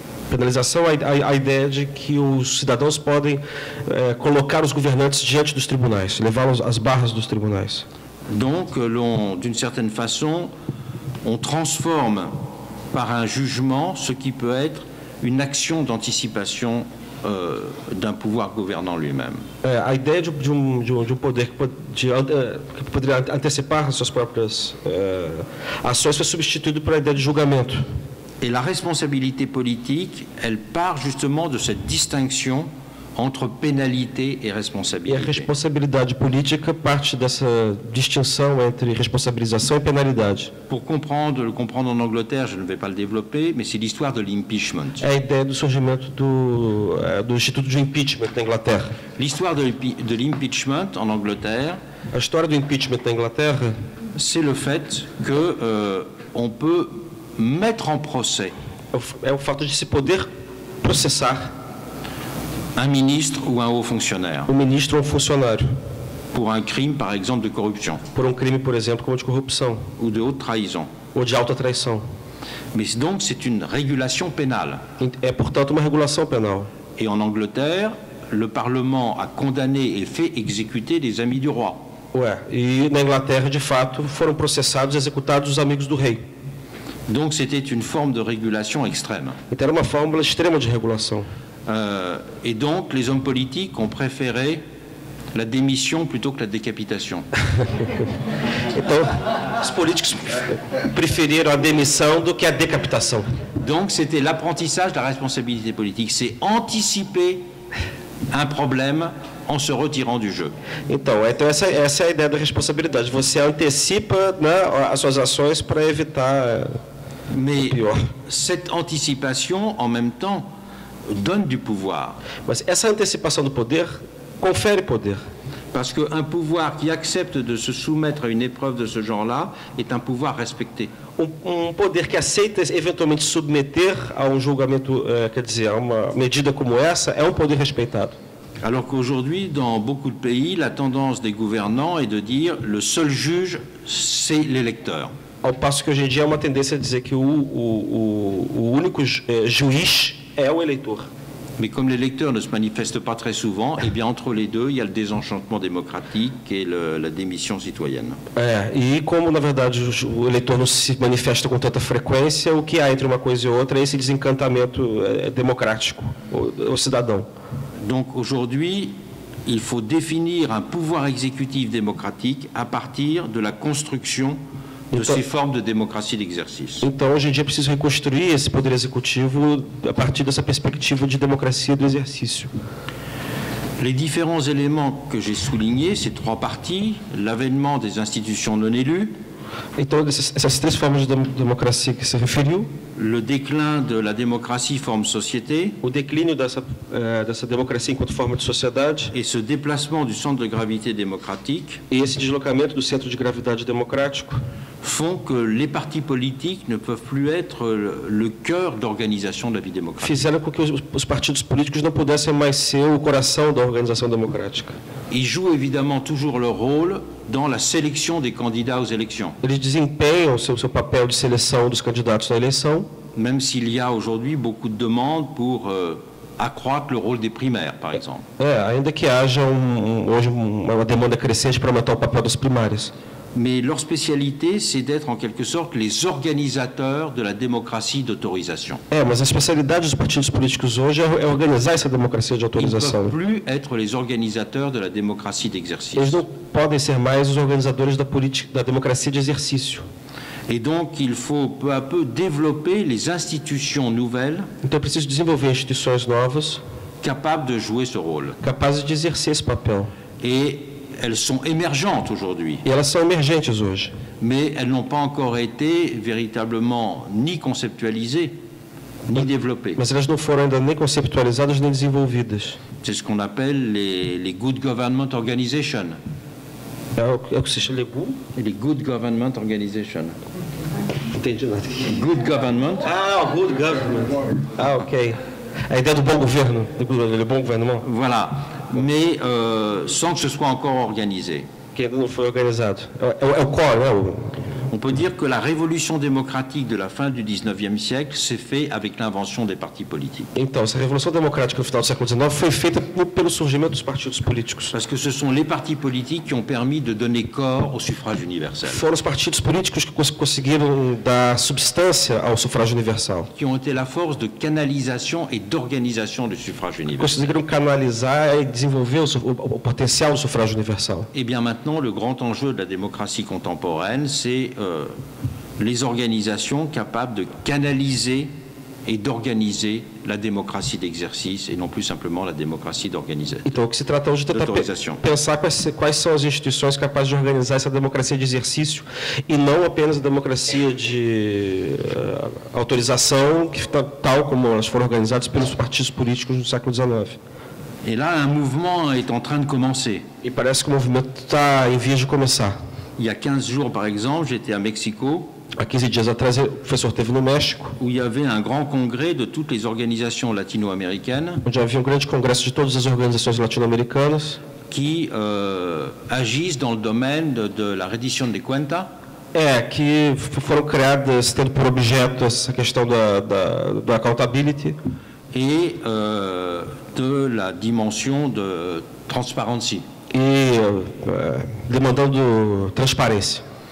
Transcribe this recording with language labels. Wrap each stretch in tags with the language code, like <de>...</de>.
<pt>Penalização, a ideia de que os cidadãos podem colocar os governantes diante dos tribunais, levá-los às barras dos tribunais.</pt> <fr>Donc, d'une certaine façon, on transforme par un jugement ce qui peut être une action d'anticipation d'un pouvoir gouvernant lui-même.</fr> <pt>A ideia de um poder que poderia antecipar as suas próprias ações foi substituído por a ideia de julgamento.</pt> <fr>Et la responsabilité politique, elle part justement de cette distinction entre pénalité et</fr> <pt>E a</pt> <fr>responsabilité.</fr> <pt>responsabilidade política parte dessa distinção entre responsabilização e penalidade.</pt> <fr>Pour le comprendre en Angleterre, je ne vais pas le développer, mais c'est l'histoire de l'impeachment.</fr> <pt>É a ideia do surgimento do Instituto de Impeachment na Inglaterra.</pt> <fr>L'histoire de l'impeachment en Angleterre,</fr> <pt>A história do impeachment na Inglaterra</pt> <fr>c'est le fait que on peut mettre en procès</fr> <pt>é o fato de se poder processar</pt> <fr>un ministre ou un haut fonctionnaire</fr> <pt>um ministro ou um funcionário</pt> <fr>pour un crime, par exemple, de corruption</fr> <pt>por um crime, por exemplo, como de corrupção</pt> <fr>ou de haute trahison.</fr> <pt>ou de alta traição.</pt> <fr>Mais donc, c'est une régulation pénale.</fr> <pt>É, portanto, uma regulação penal.</pt> <fr>Et en Angleterre, le Parlement a condamné et fait exécuter des amis du roi.</fr> <pt>E na Inglaterra, de fato, foram processados e executados os amigos do rei.</pt> <fr>Donc, c'était une forme de régulation extrême.</fr> <pt>Então, era uma fórmula extrema de regulação.</pt> <fr>Et donc, les hommes politiques ont préféré la démission plutôt que la décapitation.</fr> <pt>Então, os políticos preferiram a demissão do que a decapitação.</pt> <fr>Donc, c'était l'apprentissage de la responsabilité politique. C'est anticiper un problème en se retirant du jeu.</fr> <pt>Então essa é a ideia da responsabilidade. Você antecipa, né, as suas ações para evitar</pt> <fr>Mais</fr> <pt>o pior.</pt> <fr>cette anticipation, en même temps, donne du pouvoir.</fr> <pt>Mas essa antecipação do poder confere poder.</pt> <fr>Parce qu'un pouvoir qui accepte de se soumettre à une épreuve de ce genre-là est un pouvoir respecté.</fr> <pt>Poder que aceita eventualmente submeter a um julgamento, quer dizer, a uma medida como essa, é um poder respeitado.</pt> <fr>Alors qu'aujourd'hui, dans beaucoup de pays, la tendance des gouvernants est de dire le seul juge, c'est l'électeur.</fr> <pt>Ao passo que hoje em dia há uma tendência a dizer que o único juiz é o eleitor.</pt> <fr>Mais comme l'électeur ne se manifeste pas très souvent, eh bien entre les deux, il y a le désenchantement démocratique et la démission citoyenne.</fr> <pt>E como, na verdade, o eleitor não se manifesta com tanta frequência, o que há entre uma coisa e outra é esse desencantamento democrático, o cidadão.</pt> <fr>Donc aujourd'hui, il faut définir un pouvoir exécutif démocratique à partir de la construction de ces formes de démocratie d'exercice.</fr> <pt>Então, hoje em dia, é preciso reconstruir esse poder executivo a partir dessa perspectiva de democracia do exercício.</pt> <fr>Les différents éléments que j'ai soulignés, ces trois parties, l'avènement des institutions non élues,</fr> <pt>Então, essas três formas de democracia que se referiu,</pt> <fr>le déclin de la démocratie forme société,</fr> <pt>o declínio dessa democracia enquanto forma de sociedade</pt> <fr>et ce déplacement du centre de gravité démocratique</fr> <pt>e esse deslocamento do centro de gravidade democrático</pt> <fr>font que les partis politiques ne peuvent plus être le cœur d'organisation de la vie démocratique.</fr> <pt>fizeram com que os partidos políticos não pudessem mais ser o coração da organização democrática.</pt> <fr>Ils jouent évidemment toujours leur rôle dans la sélection des candidats aux élections,</fr> <pt>Eles desempenham o seu papel de seleção dos candidatos na eleição,</pt> <fr>même s'il y a aujourd'hui beaucoup de demandes pour accroître le rôle des primaires, par exemple.</fr> <pt>ainda que haja hoje uma demanda crescente para aumentar o papel das primárias.</pt> <fr>Mais leur spécialité, c'est d'être en quelque sorte les organisateurs de la démocratie d'autorisation.</fr> <pt>Mas a especialidade dos partidos políticos hoje é organizar essa democracia de autorização.</pt> <fr>peuvent plus être les organisateurs de la démocratie d'exercice.</fr> <pt>Eles não podem ser mais os organizadores da democracia de exercício.</pt> <fr>Et donc, il faut peu à peu développer les institutions nouvelles</fr> <pt>Então é preciso desenvolver instituições novas</pt> <fr>capables de jouer ce rôle.</fr> <pt>capazes de exercer esse papel.</pt> <fr>Et elles sont émergentes aujourd'hui,</fr> <pt>E elas são emergentes hoje,</pt> <fr>mais elles n'ont pas encore été véritablement ni conceptualisées, ni développées.</fr> <pt>mas elas não foram ainda nem conceptualizadas nem desenvolvidas.</pt> <fr>C'est ce qu'on appelle les Good Government Organizations.</fr> <pt>É o que se chama</pt> <en>Les Good Government Organizations.</en> <pt>Entendi nada.</pt> <en>Good Government,</en> <pt>O good government. Ok. A ideia do bom governo, do bom gouvernement,</pt> <fr>voilà, mais sans que ce soit encore organisé.</fr> <pt>que ainda não foi organizado. É o core, né?</pt> <fr>On peut dire que la révolution démocratique de la fin du 19e siècle s'est faite avec l'invention des partis politiques.</fr> <pt>Então, essa revolução democrática no final do século XIX foi feita pelo surgimento dos partidos políticos.</pt> <fr>Parce que ce sont les partis politiques qui ont permis de donner corps au suffrage universel,</fr> <pt>Foram os partidos políticos que conseguiram dar substância ao sufrágio universal.</pt> <fr>qui ont été la force de canalisation et d'organisation du suffrage universel.</fr> <pt>Conseguiram canalizar e desenvolver o potencial do sufrágio universal.</pt> <fr>Et bien maintenant, le grand enjeu de la démocratie contemporaine, c'est les organisations capables de canaliser et d'organiser la démocratie d'exercice et non plus simplement la démocratie d'organisation.</fr> <pt>Então, o que se trata hoje é tentar Autorização. pensar quais são as instituições capazes de organizar essa democracia de exercício e não apenas a democracia de autorização, tal como elas foram organizadas pelos partidos políticos no século XIX.</pt> <fr>Et là, un mouvement est en train de commencer.</fr> <pt>E parece que o movimento está em vias de começar.</pt> <fr>Il y a 15 jours, par exemple, j'étais à Mexico,</fr> <pt>Há 15 dias atrás, o professor esteve no México,</pt> <fr>où il y avait un grand congrès de toutes les organisations latino-américaines</fr> <pt>onde havia um grande congresso de todas as organizações latino-americanas</pt> <fr>qui agissent dans le domaine de la reddition des cuentas,</fr> <pt>que foram criadas tendo por objeto essa questão da accountability</pt> <fr>et de la dimension de transparency.</fr> <pt>e demandando transparência.</pt>